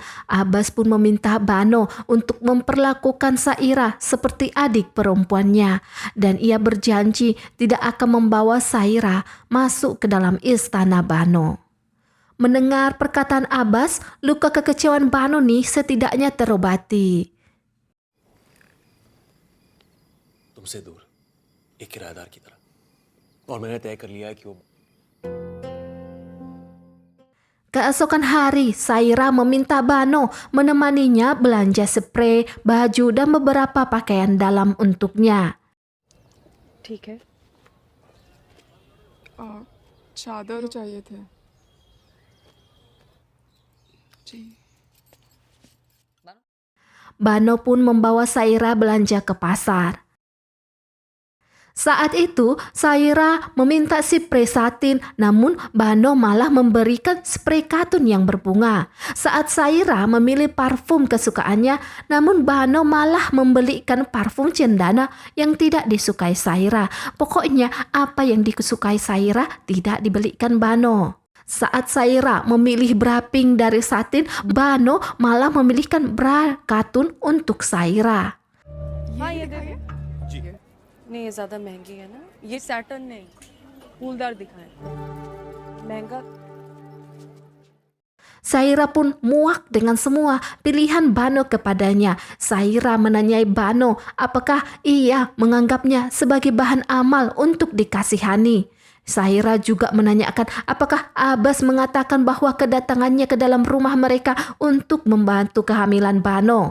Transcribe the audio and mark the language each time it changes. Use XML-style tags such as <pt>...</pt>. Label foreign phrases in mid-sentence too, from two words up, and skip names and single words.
<id>Abbas pun meminta Bano untuk memperlakukan Saira seperti adik perempuannya. Dan ia berjanji tidak akan membawa Saira masuk ke dalam istana Bano. Mendengar perkataan Abbas, luka kekecewaan Bano nih setidaknya terobati.</id> <hi>तुमसे दूर एक किराएदार की तरह और मैंने तय कर लिया है कि वो</hi> <id>Keesokan hari, Saira meminta Bano menemaninya belanja spray, baju, dan beberapa pakaian dalam untuknya.</id> <hi>ठीक है। चादर चाहिए थे जी।</hi> <id>Bano pun membawa Saira belanja ke pasar. Saat itu, Saira meminta spray satin, namun Bano malah memberikan spray katun yang berbunga. Saat Saira memilih parfum kesukaannya, namun Bano malah membelikan parfum cendana yang tidak disukai Saira. Pokoknya apa yang disukai Saira tidak dibelikan Bano. Saat Saira memilih bra pink dari satin, Bano malah memilihkan bra katun untuk Saira.</id> <hi>हाँ ये देखो नहीं ये ज्यादा महंगी है ना ये सैटर्न नहीं फूलदार दिखाएं महंगा</hi> <id>Saira pun muak dengan semua pilihan Bano kepadanya. Saira menanyai Bano apakah ia menganggapnya sebagai bahan amal untuk dikasihani. Saira juga menanyakan apakah Abbas mengatakan bahwa kedatangannya ke dalam rumah mereka untuk membantu kehamilan Bano.</id>